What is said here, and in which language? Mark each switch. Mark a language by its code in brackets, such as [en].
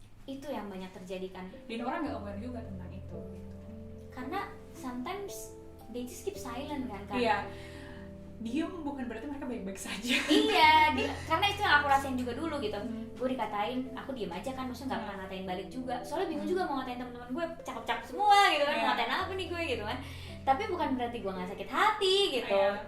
[id] Itu yang banyak terjadi kan. Dan orang nggak aware juga tentang itu. Gitu. [en] Karena sometimes they just keep silent kan. [id] Iya. Diem bukan berarti mereka baik-baik saja. Iya, karena itu yang aku rasain juga dulu gitu. Gue dikatain, aku diem aja kan, maksudnya nggak pernah ngatain balik juga. Soalnya bingung juga mau ngatain teman-teman gue, cakep-cakep semua gitu kan, Iya. mau ngatain apa nih gue gitu kan. Tapi bukan berarti gue nggak sakit hati gitu. Iya.